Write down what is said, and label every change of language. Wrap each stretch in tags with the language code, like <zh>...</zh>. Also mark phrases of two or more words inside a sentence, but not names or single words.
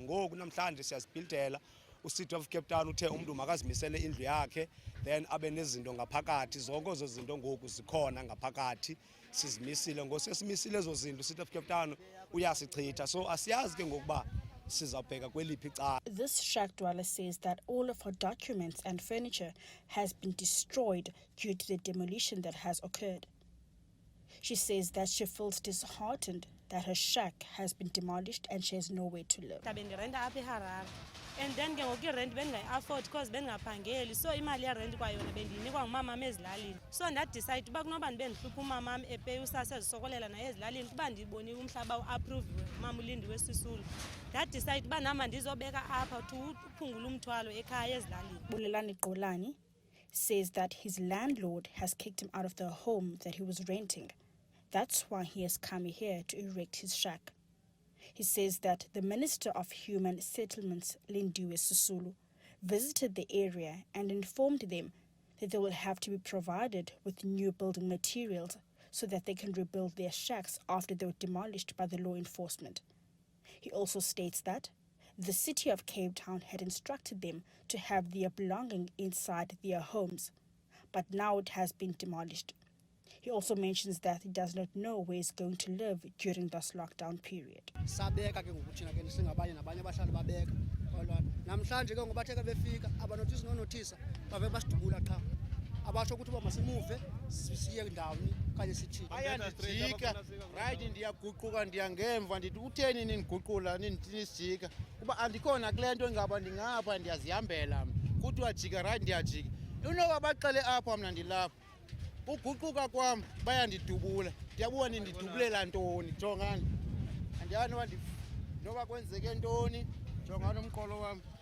<xh>Ngoku namhlanje siyazibhildela uCity of Cape Town uthe umuntu makazimisele indlu yakhe then abe nezinto ngaphakathi. Zonke ezo zinto ngoku zikhona ngaphakathi sizimisile ngosesimisile ezo zinto uCity of Cape Town uyasichitha, so asiyazi ke ngokuba sizabheka kweliphi icala.</xh> <en>This shack dweller says that all of her documents and furniture has been destroyed due to the demolition that has occurred. She says that she feels disheartened that her shack has been demolished and she has nowhere to live. And then</en> <xh>ke</xh> <en>rent afford because</en> <xh>bengaphangeli, so imali ya rent kwayona bendinikwa ngumama ezilalini.</xh> <en>So that decide</en> <xh>uba kunoba ndibendihlupha umama epay usase ezisokolela naye ezilalini kuba ndibonile umhlaba uapprove mama ulindiwe Sisulu.</xh> <en>That decide</en> <xh>uba nama ndizobeka apha to uphungula umthwalo ekhaya ezillalini.</xh> <en>Bulelani Kolani says that his landlord has kicked him out of the home that he was renting. That's why he has come here to erect his shack. He says that the Minister of Human Settlements, Lindiwe Sisulu, visited the area and informed them that they will have to be provided with new building materials so that they can rebuild their shacks after they were demolished by the law enforcement. He also states that the City of Cape Town had instructed them to have their belongings inside their homes, but now it has been demolished. He also mentions that he does not know where he's going to live during this lockdown period.</en> <xh>Sabeka ke ngokuthina ke singabanye nabanye abahlali babeka olwana namhlanje ke ngoba theke befika abanotice no notice bave basidubula qha abasho ukuthi ba masimuve sisiye ndawoni kanye sithini ayandijika right ndiyaguquka ndiyangemva ndithi utheni ningiguqula ninisijika kuba andikhona kule nto ngaba ndingapha ndiyazihambela kuthi wajika right ndiyajika unoba baqale apha mna ndilapha uguquka kwam bayandidubula ndiyabuwa nindidubulela ntoni jongani andiyani njengoba kwenzeke ntoni jongana umqolo wami</xh>